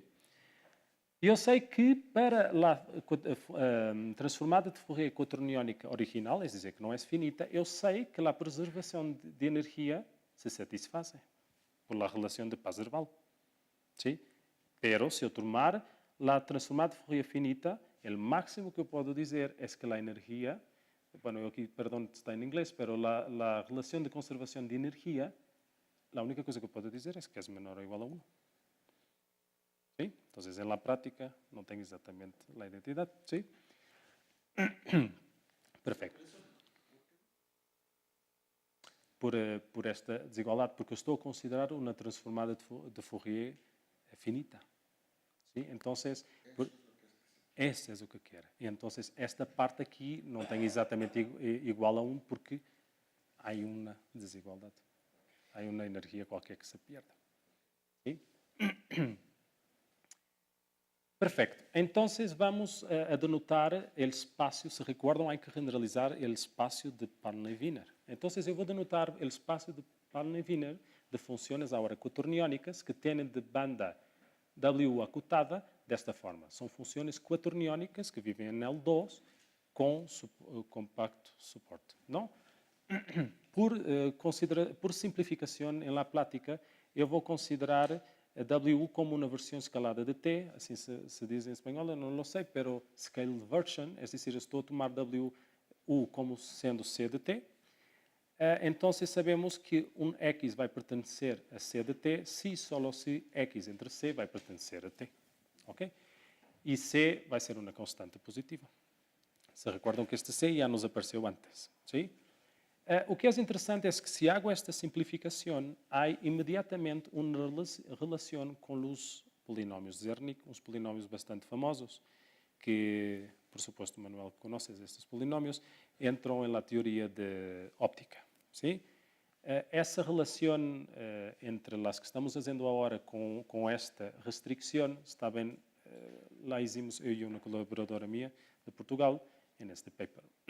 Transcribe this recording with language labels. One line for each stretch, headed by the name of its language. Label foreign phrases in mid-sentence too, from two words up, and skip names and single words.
Portuguese: E eu sei que para a transformada de Fourier quaterniónica original, é dizer, que não é finita, eu sei que a preservação de energia se satisfaz por la relação de Parseval. Sim? Pero, se eu tomar a transformada de Fourier finita, o máximo que eu posso dizer é que a energia, bueno, eu aqui, perdão, está em inglês, pero a relação de conservação de energia, a única coisa que eu posso dizer é que é menor ou igual a 1.
Spanish: ¿Sí? Entonces, en la práctica no tengo exactamente la identidad. ¿Sí? Perfecto.
Portuguese: Por esta desigualdade, porque eu estou a considerar uma transformada de Fourier finita.
Spanish: ¿Sí? Entonces,
Portuguese: esse é o que quero. E então, esta parte aqui não tem exatamente igual a 1 porque há uma desigualdade. Há uma energia qualquer que se perde.
Spanish: ¿Sí? Perfecto. Entonces vamos a denotar el espacio. Se recuerdan, hay que generalizar el espacio de Palma-Wiener. Entonces yo voy a denotar el espacio de Palma-Wiener de funciones ahora quaterniónicas que tienen de banda W acotada
Portuguese: desta forma.
Spanish: Son funciones quaterniónicas que viven en L2 con compacto soporte, ¿no? Por simplificación en la plática,
Portuguese: eu vou considerar a W como uma versão escalada de T, assim se diz em espanhol, eu não lo sei,
English: pero scaled version,
Portuguese: é decir, estou a tomar W como sendo C de T. Então sabemos que um X vai pertencer a C de T se só se X entre C vai pertencer a T. Ok? E C vai ser uma constante positiva. Se recordam que este C já nos apareceu antes.
Spanish: ¿Sí?
Portuguese: O que é interessante é que se hago esta simplificação, há imediatamente uma relação com os polinômios de Zernike, uns polinômios bastante famosos, que,
Spanish: por supuesto, Manuel, conoces
Portuguese: estes polinômios, entram na teoria de óptica.
Spanish: ¿Sí?
Portuguese: Essa relação entre as que estamos fazendo agora com esta restrição, está bem, lá hicimos eu e uma colaboradora minha de Portugal, neste paper.